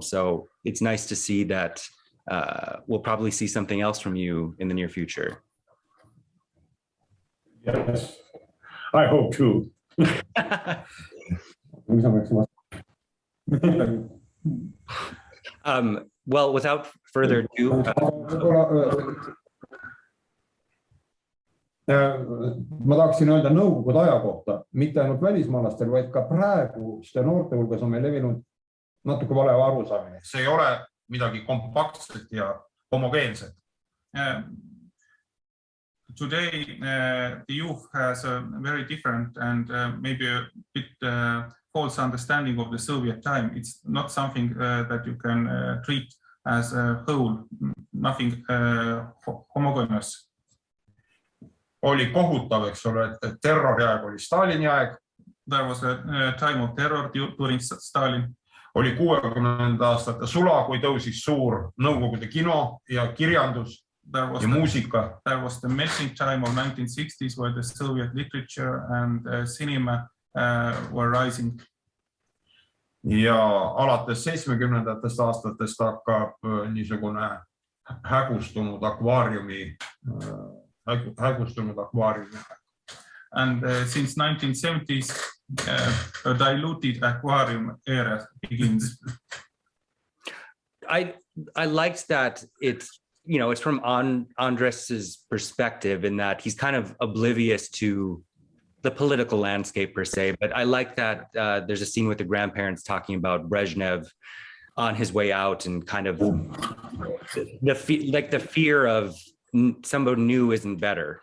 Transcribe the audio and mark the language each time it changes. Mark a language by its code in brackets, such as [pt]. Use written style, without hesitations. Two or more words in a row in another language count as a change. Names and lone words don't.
[en] So it's nice to see that we'll probably see something else from you in the near future. Yes, I hope too. Well, without further ado, [et] ma tahaksin öelda nõukogude aja kohta, mitte ainult välismaalastel, vaid ka praeguste noorte hulgas on meil levinud natuke vale arusaamine. See ei ole midagi kompaktset ja homogeenset. [en] today the youth has a very different and maybe a bit false understanding of the Soviet time. It's not something that you can treat as a whole, nothing homogeneous. [et] Oli kohutav, eks ole, et terrori aeg oli Stalini aeg. [en] There was a time of terror during Stalin. [et] Oli 60. aastate sula, kui tõusis suur Nõukogude kino ja kirjandus ja muusika. [en] There was the melting time of 1960s where the Soviet literature and cinema were rising. [et] Ja alates 70. aastatest hakkab niisugune hägustunud akvaariumi. [en] And since 1970s, a diluted aquarium era begins. I liked that it's, you know, it's from Andres's perspective in that he's kind of oblivious to the political landscape per se, but I like that there's a scene with the grandparents talking about Brezhnev on his way out and kind of the fear of somebody new isn't better.